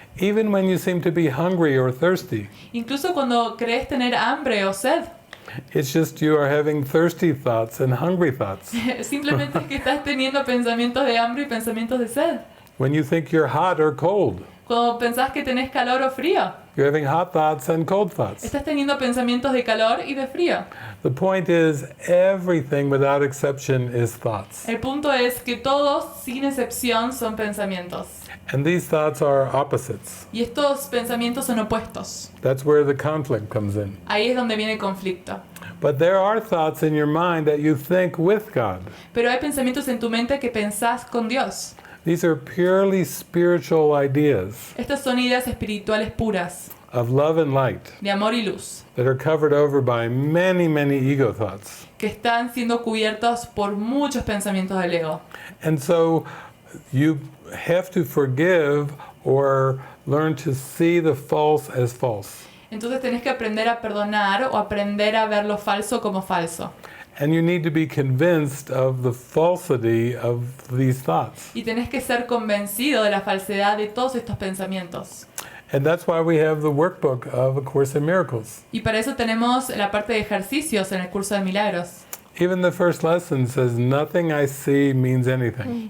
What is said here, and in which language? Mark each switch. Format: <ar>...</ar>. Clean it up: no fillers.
<en>Even when you seem to be hungry or thirsty,</en> <es>Incluso cuando crees tener hambre o sed,</es> <en>it's just you are having thirsty thoughts and hungry thoughts.</en> <es>simplemente es que estás teniendo pensamientos de hambre y pensamientos de sed.</es> <en>When you think you're hot or cold,</en> <es>Cuando pensás que tenés calor o frío,</es> <en>you're having hot thoughts and cold thoughts.</en> <es>estás teniendo pensamientos de calor y de frío.</es> <en>The point is, everything without exception is thoughts.</en> <es>El punto es que todos, sin excepción, son pensamientos.</es> <en>And these thoughts are opposites.</en> <es>Y estos pensamientos son opuestos.</es> <en>That's where the conflict comes in.</en> <es>Ahí es donde viene el conflicto.</es> <en>But there are thoughts in your mind that you think with God.</en> <es>Pero hay pensamientos en tu mente que pensás con Dios.</es> <en>These are purely spiritual ideas</en> <es>Estas son ideas espirituales puras,</es> <en>of love and light</en> <es>de amor y luz,</es> <en>that are covered over by many, many ego thoughts.</en> <es>que están siendo cubiertos por muchos pensamientos del ego.</es> <en>And so you have to forgive or learn to see the false as false.</en> <es>Entonces tenés que aprender a perdonar o aprender a ver lo falso como falso.</es> <en>And you need to be convinced of the falsity of these thoughts.</en> <es>Y tenés que ser convencido de la falsedad de todos estos pensamientos.</es> <en>And that's why we have the workbook of A Course in Miracles.</en> <es>Y para eso tenemos la parte de ejercicios en el curso de Milagros.</es> <en>Even the first lesson says, nothing I see means anything.</en>